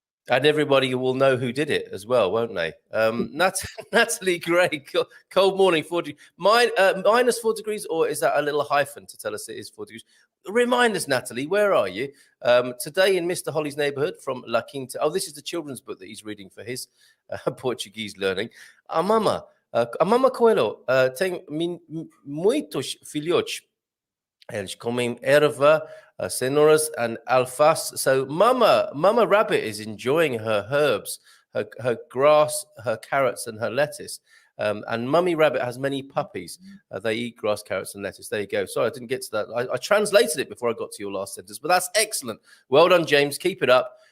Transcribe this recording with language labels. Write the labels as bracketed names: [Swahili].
[English] And everybody will know who did it as well, won't they? Natalie Gray, cold morning, 4 degrees. Minus 4 degrees, or is that a little hyphen to tell us it is 4 degrees? Remind us, Natalie, where are you? Today in Mr. Holly's neighborhood from La Quinta. Oh, this is the children's book that he's reading for his Portuguese learning. [Portuguese] A mama Coelho tem muitos filhotes. Eles comem erva, cenouras, and alface. [English] So Mama Rabbit is enjoying her herbs, her grass, her carrots, and her lettuce. And Mummy Rabbit has many puppies. They eat grass, carrots, and lettuce. There you go. Sorry, I didn't get to that. I translated it before I got to your last sentence, but that's excellent. Well done, James. Keep it up.